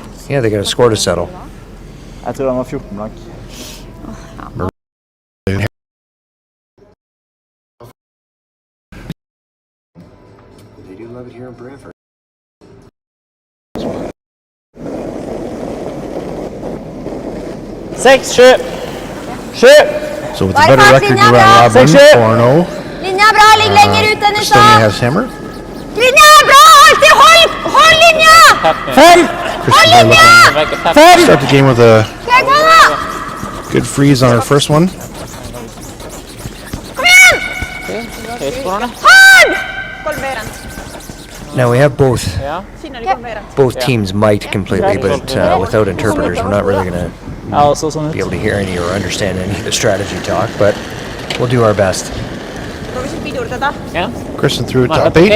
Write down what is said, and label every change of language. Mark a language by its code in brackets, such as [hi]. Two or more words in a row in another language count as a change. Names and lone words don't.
[en] Yeah, they got a score to settle. Love it here in Brantford. Six, shoot! Shoot! So with a better record around Robin, 4-0. [no] Linja bra, ligg lenger ut enn i Estonia stad. [en] has hammer. [no] Linja bra, alltid hold linja! Hold linja! [en] Start the game with a good freeze on her first one. [no] Kom igjen! Hold! [en] Now we have both teams mic'd completely, but without interpreters, we're not really going to be able to hear any or understand any of the strategy talk, but we'll do our best. Kristen threw it top 8.